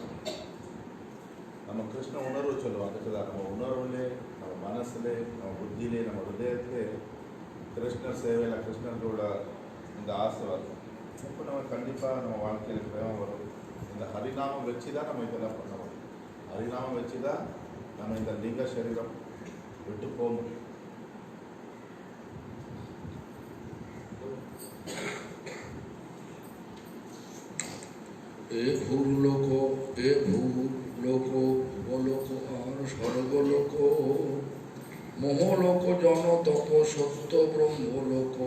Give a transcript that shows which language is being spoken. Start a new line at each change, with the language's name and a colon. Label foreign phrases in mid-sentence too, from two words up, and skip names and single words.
Tamil: நம்ம கிருஷ்ண உணர்வு சொல்லுவோம், அதுக்கு தான் நம்ம உணர்வுலே, நம்ம மனசுலே, நம்ம புத்தியிலே, நம்ம ஹிருதயத்திலே கிருஷ்ணர் சேவையில் கிருஷ்ணர்களோட இந்த ஆசை வரும். இப்போ நம்ம கண்டிப்பாக நம்ம வாழ்க்கையில் பிரேமம் வரும். இந்த ஹரிநாமம் வச்சு தான் நம்ம இதெல்லாம் பண்ண முடியும். ஹரிநாமம் வச்சு தான் நம்ம இந்த லிங்க சரீரம் விட்டு போக முடியும்.
Sanskrit: ए भूलोको भूलोको और स्वर्गलोको मोहलोको जनो तपो सत्य ब्रह्मलोको।